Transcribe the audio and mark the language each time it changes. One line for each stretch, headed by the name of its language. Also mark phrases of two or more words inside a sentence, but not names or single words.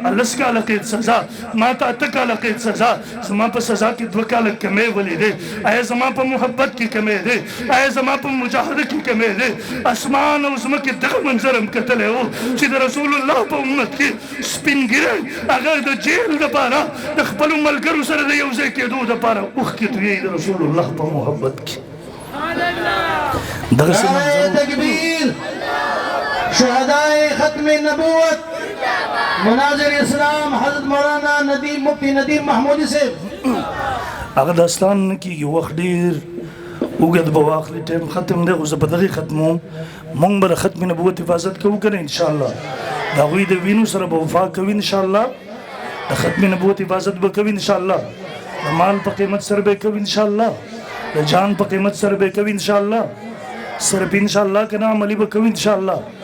Pashto: 10 کاله قید سزا ما ته 8 کاله قید سزا زما په سزا کې 2 کاله کمی ولې دی آیا زما په محبت کې کمی دی آیا زما په مجاهده کې کمی دی اسمان او ځمکې دغه منظر هم کتلی و چې د رسول الله په امت کې سپین ږیری هغه د جیل دپاره د خپلو ملګرو سره د یو ځای کېدو دپاره اوښکې تویوي د رسول الله په محبت کې دغسې
Urdu: نعرہ تکبیر شہدائے ختم نبوت مناظر اسلام حضرت مولانا ندیم مفتی ندیم محمودی سے
Pashto: هغه داستان نه کېږي وخت ډېر اوږد به واخلي ټایم ختم دی خو زه په دغې ختموم موږ به د ختم نبوت حفاظت کوو که نه انشاءالله د هغوی د وینو سره به وفا کوي انشاءالله د ختم نبوت حفاظت به کوي انشاءالله د مال په قیمت سره به کوي انشاءالله د جان په قیمت سره به کوي انشاءالله صرف انشاءالله که نه عملي به کوي انشاءالله